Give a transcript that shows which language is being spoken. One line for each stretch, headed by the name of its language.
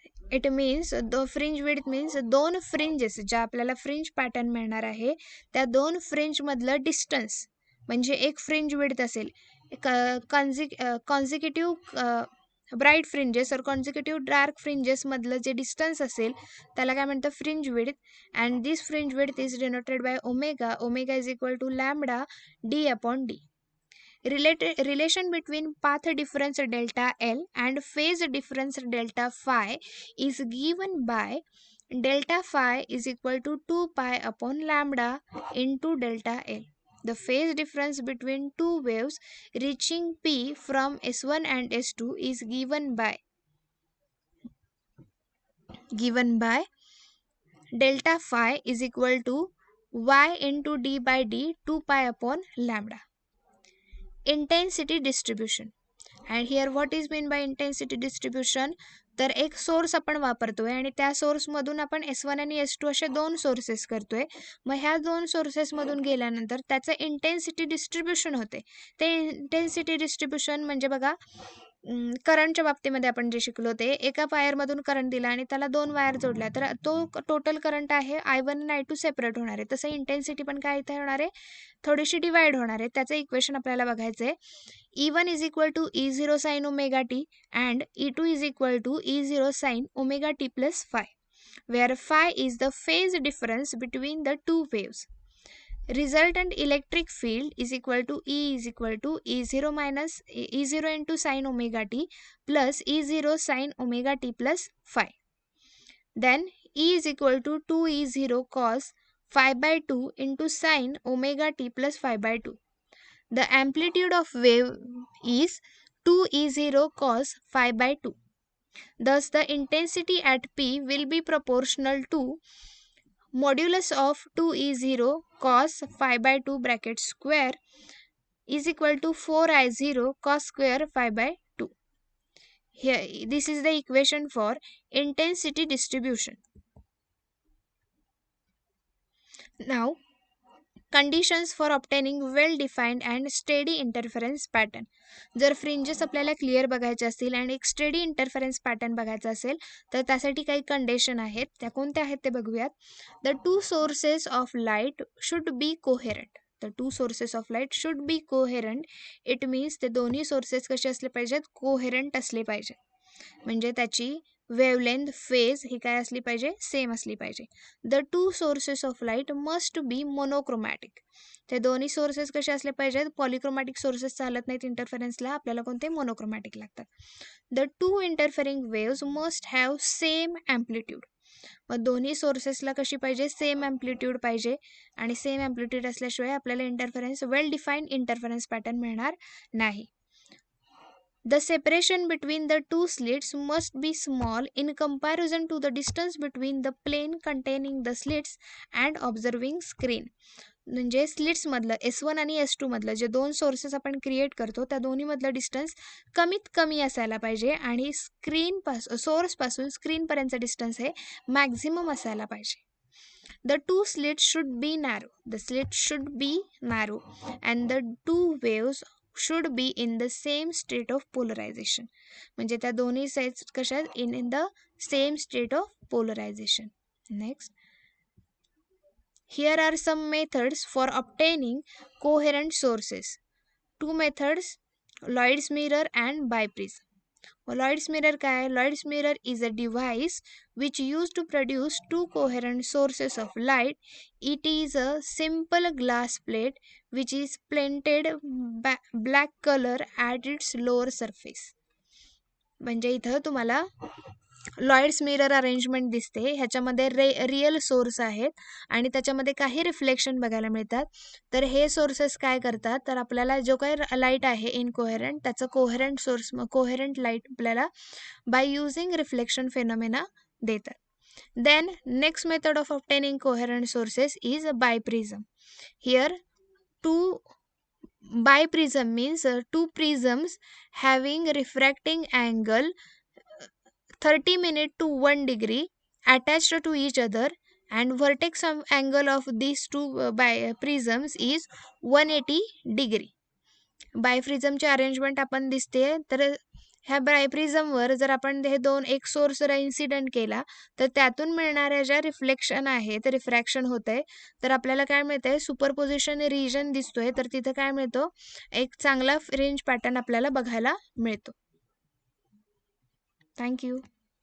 English: It means the fringe width means
Marathi: दोन fringes ज्या आपल्याला फ्रिंज पॅटर्न मिळणार आहे त्या दोन फ्रिंज मधलं डिस्टन्स म्हणजे एक फ्रिंज विड्थ असेल कॉन्झिक्युटिव्ह ब्राईट फ्रिंजेस और कॉन्झिक्युटिव्ह डार्क फ्रिंजेस मधलं जे डिस्टन्स असेल त्याला काय म्हणतं fringe width.
English: And this fringe width is denoted by omega. Omega is equal to lambda D upon D. Relation between path difference delta L and phase difference delta phi is given by delta phi is equal to 2 pi upon lambda into delta L. The phase difference between two waves reaching P from S1 and S2 is given by delta phi is equal to y into d by d 2 pi upon lambda. Intensity distribution. And here what is mean by intensity distribution?
Marathi: तर एक source आपण वापरतोय आणि त्या सोर्समधून आपण S1 आणि S2 असे दोन सोर्सेस करतोय. मग ह्या दोन सोर्सेसमधून गेल्यानंतर त्याचं इंटेन्सिटी डिस्ट्रीब्युशन होते. ते इंटेन्सिटी डिस्ट्रीब्युशन म्हणजे बघा करंटच्या बाबतीमध्ये आपण जे शिकलो ते एका वायरमधून करंट दिला आणि त्याला दोन वायर जोडल्या तर तो टोटल करंट आहे I1 आणि I2 सेपरेट होणार आहे. तसं इंटेन्सिटी पण काय इथे होणार आहे, थोडीशी डिवाइड होणार आहे. त्याचं इक्वेशन आपल्याला बघायचं आहे.
English: E1 is equal to E0 sin omega t and E2 is equal to E0 sin omega t plus phi, where phi is the phase difference between the two waves. Resultant electric field is equal to E0 minus E0 into sin omega t plus E0 sin omega t plus phi. Then E is equal to 2E0 cos phi by 2 into sin omega t plus phi by 2. The amplitude of wave is 2E0 cos phi by 2. Thus, the intensity at P will be proportional to modulus of 2E0 cos phi by 2 bracket square is equal to 4I0 cos square phi by 2. Here, this is the equation for intensity distribution. Now, conditions for obtaining well defined and steady interference pattern.
Marathi: जर fringes आपल्याला clear बघायचे असतील आणि एक steady interference pattern बघायचा असेल तर त्यासाठी काही कंडिशन आहेत. त्या कोणत्या आहेत ते बघूयात.
English: The two sources of light should be coherent. The two sources of light should be coherent. It means
Marathi: ते दोन्ही सोर्सेस कसे असले पाहिजेत, कोहेरंट असले पाहिजे. म्हणजे त्याची वेवलेंथ फेज ही काय असली पाहिजे, सेम असली पाहिजे.
English: The two sources of light must be monochromatic.
Marathi: ते दोन्ही सोर्सेस कसे असले पाहिजेत, पॉलिक्रोमॅटिक सोर्सेस चालत नाहीत इंटरफरन्सला, आपल्याला कोणते मोनोक्रोमॅटिक लागतात.
English: The two interfering waves must have same amplitude.
Marathi: मग दोन्ही सोर्सेसला कशी पाहिजे, सेम ॲम्प्लिट्यूड पाहिजे आणि सेम ॲम्प्लिट्यूड असल्याशिवाय आपल्याला इंटरफरन्स वेल डिफाईन्ड इंटरफरन्स पॅटर्न मिळणार नाही.
English: The separation between the two slits must be small in comparison to the distance between the plane containing the slits and observing screen.
Marathi: म्हणजे स्लिट्समधलं S1 आणि S2 मधलं जे दोन sources आपण क्रिएट करतो त्या दोन्हीमधलं डिस्टन्स कमीत कमी असायला पाहिजे आणि सोर्सपासून स्क्रीनपर्यंतचं डिस्टन्स हे मॅक्झिमम असायला पाहिजे.
English: The two slits should be narrow. The slit should be narrow and the two waves should be in the same state of polarization.
Marathi: म्हणजे त्या दोन्ही साइड्स कशा
English: in the same state of polarization. Next, here are some methods for obtaining coherent sources. Two methods, Lloyd's mirror and biprism. Lloyd's mirror
Marathi: काय आहे?
English: Lloyd's mirror is a device which used to produce two coherent sources of light. It is a simple glass plate which is painted black color at its lower surface.
Marathi: म्हणजे इथं तुम्हाला Lloyds mirror arrangement दिसते. ह्याच्यामध्ये real source आहेत आणि त्याच्यामध्ये काही reflection बघायला मिळतात. तर हे सोर्सेस काय करतात, तर आपल्याला जो काही लाईट आहे इनकोहेरंट त्याचं कोहेरंट लाईट आपल्याला बाय युझिंग रिफ्लेक्शन फेनॉमेना देतात.
English: Then next method of obtaining coherent sources is biprism. Here biprism means two prisms having refracting angle 30 to 1 degree attached to each other and vertex angle of these two prisms is 180 degree.
Marathi: बायप्रिझमचे arrangement आपण दिसते. तर ह्या बायप्रिझमवर जर आपण हे दोन एक source जर इन्सिडेंट केला तर त्यातून मिळणाऱ्या ज्या रिफ्लेक्शन आहे ते रिफ्रॅक्शन होत आहे तर आपल्याला काय मिळतंय, सुपरपोजिशन रिजन दिसतोय. तर तिथं काय मिळतो, एक चांगला फ्रिंज पॅटर्न आपल्याला बघायला मिळतो. थँक्यू.